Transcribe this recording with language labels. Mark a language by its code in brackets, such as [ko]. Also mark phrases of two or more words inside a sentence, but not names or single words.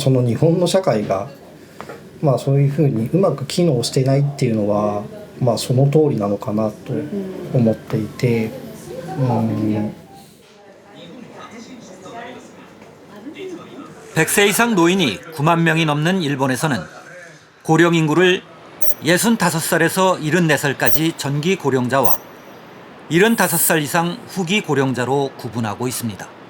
[ja] その日本の社会がそういうふうにうまく機能してないっていうのはその通りなのかなと思っていて、 [ko] 100세 이상 노인이 9만 명이 넘는 일본에서는 고령 인구를 65살에서 74살까지 전기 고령자와 75살 이상 후기 고령자로 구분하고 있습니다.